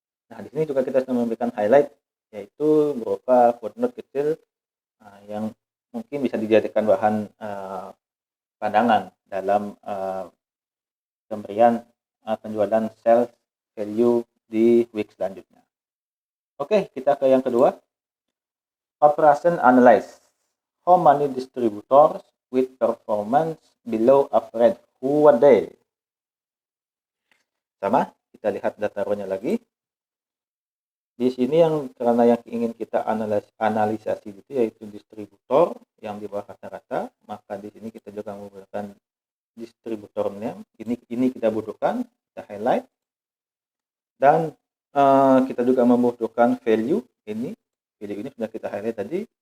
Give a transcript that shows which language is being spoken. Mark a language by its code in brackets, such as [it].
[id] Nah, di sini juga kita sudah memberikan highlight, yaitu berupa footnote kecil yang mungkin bisa dijadikan bahan pandangan dalam pemberian penjualan sales value di week selanjutnya. Oke, kita ke yang kedua. [en] Operation analyze. How many distributors with performance below average who are they? [id] Sama, kita lihat data row-nya lagi. Di sini karena yang ingin kita analisasi itu yaitu distributor yang di bawah rata-rata, maka di sini kita juga menggunakan distributor name. Ini kita butuhkan, kita highlight, dan kita juga membutuhkan value ini sudah kita highlight tadi.